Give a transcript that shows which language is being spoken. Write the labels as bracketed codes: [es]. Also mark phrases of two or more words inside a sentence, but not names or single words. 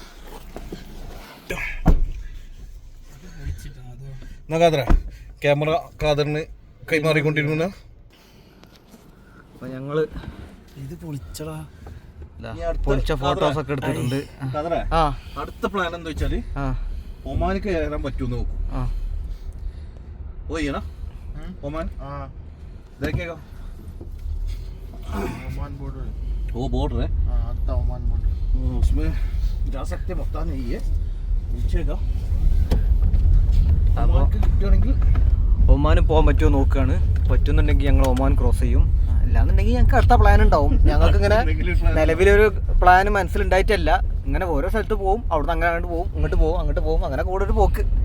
[ml] എന്നാ ഖാദറെ, ക്യാമറ ഖാദറിന് കൈമാറിക്കൊണ്ടിരിക്കുന്ന. അപ്പോൾ ഞങ്ങള് ഇത് പൊളിച്ച ഫോട്ടോസ് ഒക്കെ എടുത്തിട്ടുണ്ട്. അടുത്ത പ്ലാൻ എന്താ വെച്ചാല് ഒമാനിൽ കയറാൻ പറ്റുമെന്ന് നോക്കും. [hi] ഓയ്യണ ओमान देखेगा ओमान बॉर्डर वो बॉर्डर है आता ओमान बॉर्डर उसमें जा सकते पता नहीं है पूछेगा [ml] കിട്ടുകയാണെങ്കിൽ ഒമാന് പോകാൻ പറ്റുമോ നോക്കുകയാണ്. പറ്റുന്നുണ്ടെങ്കിൽ ഞങ്ങൾ ഒമാൻ ക്രോസ് ചെയ്യും. അല്ലാന്നുണ്ടെങ്കിൽ ഞങ്ങൾക്ക് അടുത്ത പ്ലാൻ ഉണ്ടാവും. ഞങ്ങൾക്ക് ഇങ്ങനെ നിലവിലൊരു പ്ലാൻ മനസ്സിലുണ്ടായിട്ടല്ല. ഇങ്ങനെ ഓരോ സ്ഥലത്ത് പോകും, അവിടുന്ന് അങ്ങനെ അങ്ങോട്ട് പോകും, ഇങ്ങോട്ട് പോകും, അങ്ങോട്ട് പോകും, അങ്ങനെ കൂടെ ഒരു പോക്ക്.